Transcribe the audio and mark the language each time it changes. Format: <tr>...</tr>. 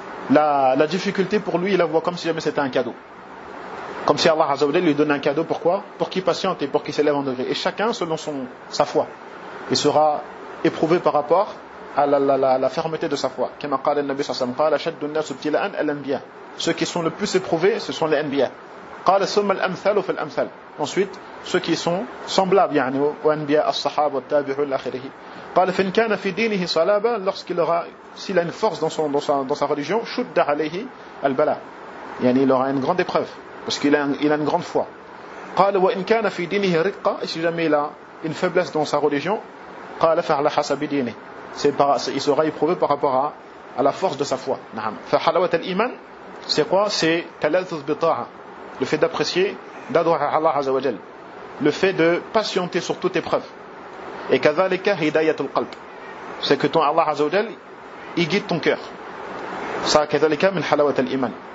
<fr>La difficulté pour lui, il la voit comme si jamais c'était un cadeau. Comme si Allah azza wa jalla lui donnait un cadeau, pourquoi? Pour qu'il patiente et pour qu'il s'élève en degré. Et chacun, selon sa foi, il sera éprouvé par rapport à la fermeté de sa foi. Comme a dit le Nabi sallallahu alayhi wa sallam, al-anbiya. Ceux qui sont le plus éprouvés, ce sont les anbiya.</fr> <ar>قال ثم الامثال في الامثال.</ar> <fr>Ensuite ceux qui sont semblables</fr> <ar>يعني وانبياء الصحابة والتابعين الى اخره. قال فان كان في دينه صلابة,</ar> <fr>lorsqu'il aura, s'il a une force dans sa religion,</fr> <ar>شد عليه البلاء,</ar> <fr>يعني il aura une grande épreuve parce qu'il a une grande foi.</fr> <ar>قال وان كان في دينه رقة,</ar> <fr>si jamais il a une faiblesse dans sa religion,</fr> <ar>قال فعلى حسب دينه,</ar> <fr>il sera éprouvé par rapport à la force de sa foi. نعم.</fr> <ar>فحلاوة الايمان</ar> <fr>c'est quoi? C'est تلذذ بطاعة. Le fait d'apprécier, d'adorer Allah Azza wa Jal. Le fait de patienter sur toute épreuve. Et كذلك هداية القلب. C'est que ton Allah Azza wa Jal, il guide ton cœur. Ça,</fr> <ar>كذلك من حلاوة الإيمان.</ar>